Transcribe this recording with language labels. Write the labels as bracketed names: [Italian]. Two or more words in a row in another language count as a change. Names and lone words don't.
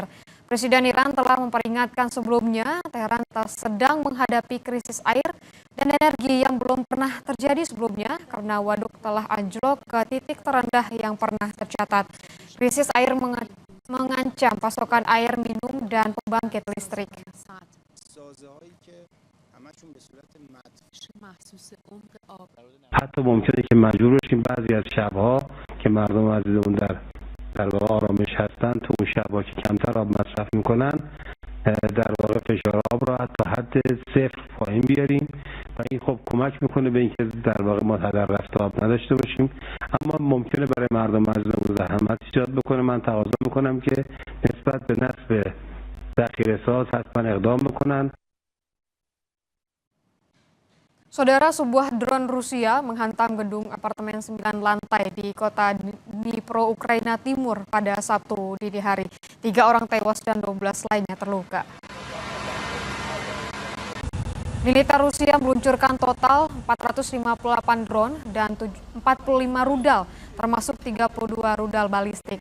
[Indonesian] Presiden Iran telah memperingatkan sebelumnya Tehran sedang menghadapi krisis air dan energi yang belum pernah terjadi sebelumnya karena waduk telah anjlok ke titik terendah yang pernah tercatat. Krisis air mengancam pasokan air minum dan pembangkit listrik. [Persian] حتی ممکنه که مجبور بشیم بعضی از شبها که مردم عزیزمون در واقع آرامش هستن تو اون شبها که کمتر آب مصرف میکنن در واقع فشار آب را حتی حد صفر پایین بیاریم و این خب کمک میکنه به اینکه در واقع ما هدر رفت آب نداشته باشیم. اما ممکنه برای مردم عزیزمون زحمت ایجاد بکنه. من تقاضا میکنم که نسبت به نصب ذخیره ساز حتما اقدام بکنن. [Indonesian] Saudara, sebuah drone Rusia menghantam gedung apartemen 9 lantai di kota Dnipro, Ukraina Timur pada Sabtu dini hari. 3 orang tewas dan 12 lainnya terluka. Militer Rusia meluncurkan total 458 drone dan 45 rudal, termasuk 32 rudal balistik.